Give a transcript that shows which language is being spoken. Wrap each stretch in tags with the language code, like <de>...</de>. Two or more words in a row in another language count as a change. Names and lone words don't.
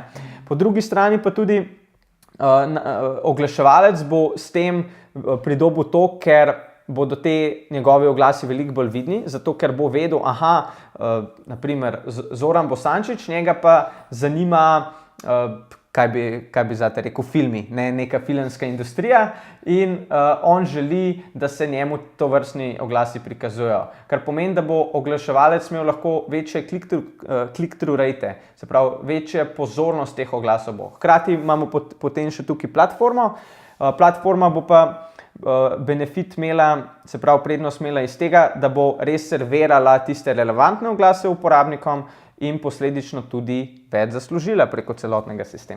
<sl>Po drugi strani pa tudi oglaševalec bo s tem pridobil to, ker bodo te njegovi oglasi veliko bolj vidni, zato ker bo vedel, naprimer Zoran Bosančič, njega pa zanima, kaj bi zdaj rekel, filmi, ne neka filmska industrija in on želi, da se njemu to vrstni oglasi prikazujejo. Kar pomeni, da bo oglaševalec imel lahko večje</sl> <en>click-through rate,</en> <sl>se pravi, večje pozornost teh oglasov bo. Hkrati imamo potem še tukaj platformo. Platforma bo pa benefit imela, se pravi, prednost imela iz tega, da bo res servirala tiste relevantne oglase uporabnikom in posledično tudi več zaslužila preko celotnega sistema.</sl>